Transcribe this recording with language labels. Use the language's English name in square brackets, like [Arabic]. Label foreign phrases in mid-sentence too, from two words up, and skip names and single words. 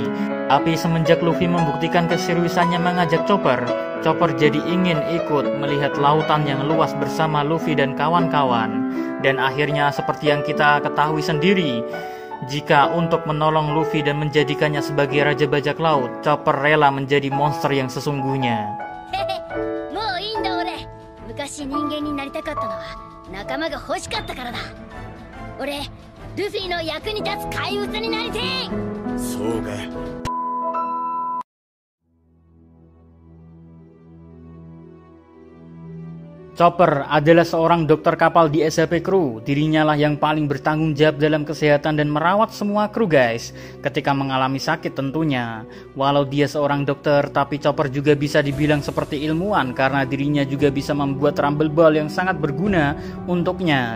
[Indonesian] Tapi semenjak Luffy membuktikan keseriusannya mengajak Chopper, Chopper jadi ingin ikut melihat lautan yang luas bersama Luffy dan kawan-kawan. Dan akhirnya seperti yang kita ketahui sendiri, jika untuk menolong Luffy dan menjadikannya sebagai raja bajak laut, Chopper rela menjadi monster yang sesungguhnya. [Japanese] 昔人間になりたかったのは仲間が欲しかったからだ。俺ルフィの役に立つ怪物になりてえ。そうか。 [Indonesian] Chopper adalah seorang dokter kapal di SHP Crew. Dirinya lah yang paling bertanggung jawab dalam kesehatan dan merawat semua kru guys. Ketika mengalami sakit tentunya. Walau dia seorang dokter, tapi Chopper juga bisa dibilang seperti ilmuwan. Karena dirinya juga bisa membuat Rumble Ball yang sangat berguna untuknya.